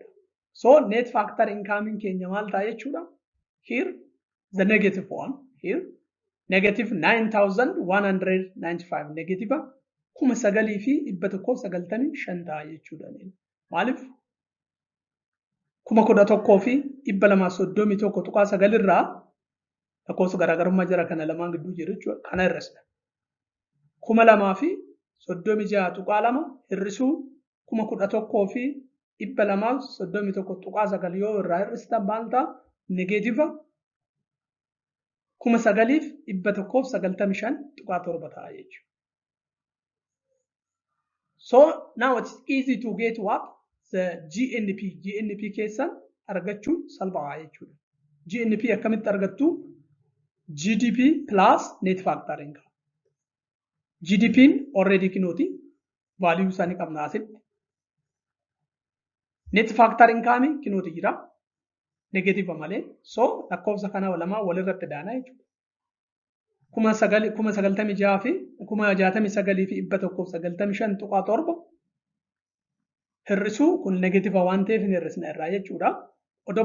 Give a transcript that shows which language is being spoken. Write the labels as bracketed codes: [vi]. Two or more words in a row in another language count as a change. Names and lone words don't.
[om] So [en] net factor income [om] keenya maal ta'a jechuudha? [en] Here the negative one. Here negative 9,195 negative 9,195 [om] ta'a jechuudha. Maaliif? 11,231 irraa lakkoofsa garaagarummaa jira kana lamaan gidduu jiru jechuudha. Kana hir'isna. 2,36.2 hir'isuu 11,231 yoo irraa hir'istan maal ta'a? Negative 9,195 ta'a jechuudha. [en] So now it's easy to get what? The GNP. [om] GNP keessan argachuun salphaa jechuudha. GNP akkamitti argattu? [en] GDP plus net factor income. [om] GDP already kinooti value isaanii qabna asitti. [en] Net factor income [om] kinooti jira. Negative malee. So lakkoofsa kana lamaa walirratti daana jechuudha. 9,996 fi 69,195 hir'isuu kun negative waan ta'eef hin hir'isna irraa jechuudha.